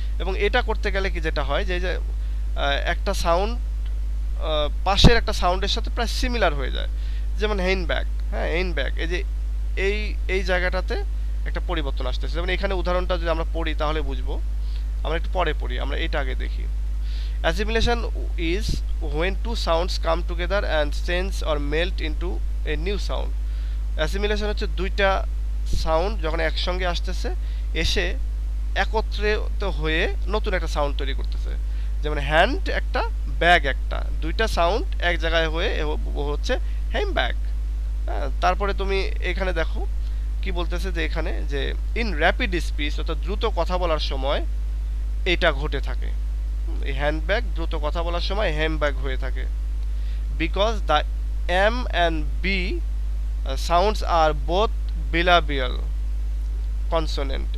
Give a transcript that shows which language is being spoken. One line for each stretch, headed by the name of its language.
Bangla: এবং এটা করতে গেলে কি যেটা হয় যে একটা সাউন্ড পাশের একটা সাউন্ডের সাথে প্রায় সিমিলার হয়ে যায়। যেমন হেইনব্যাগ, হ্যাঁ, হেইনব্যাগ, এই যে এই এই জায়গাটাতে একটা পরিবর্তন আসতেছে। যেমন এখানে উদাহরণটা যদি আমরা পড়ি তাহলে বুঝবো, আমরা একটু পরে পড়ি, আমরা এটা আগে দেখি।
English: Assimilation is when two sounds come together and change or melt into a new sound.
Bangla: Assimilation হচ্ছে দুইটা সাউন্ড যখন একসঙ্গে আসতেছে, এসে একত্রিত হয়ে নতুন একটা সাউন্ড তৈরি করতেছে। যেমন হ্যান্ড একটা, ব্যাগ একটা, দুইটা সাউন্ড এক জায়গায় হয়ে হচ্ছে হ্যান্ডব্যাগ। হ্যাঁ, তারপরে তুমি এখানে দেখো কি বলতেছে যে এখানে যে
English: in rapid speech
Bangla: অর্থাৎ দ্রুত কথা বলার সময় এটা ঘটে থাকে, এই হ্যান্ডব্যাগ দ্রুত কথা বলার সময় হ্যান্ডব্যাগ হয়ে থাকে,
English: Because the M and B sounds are both bilabial consonant.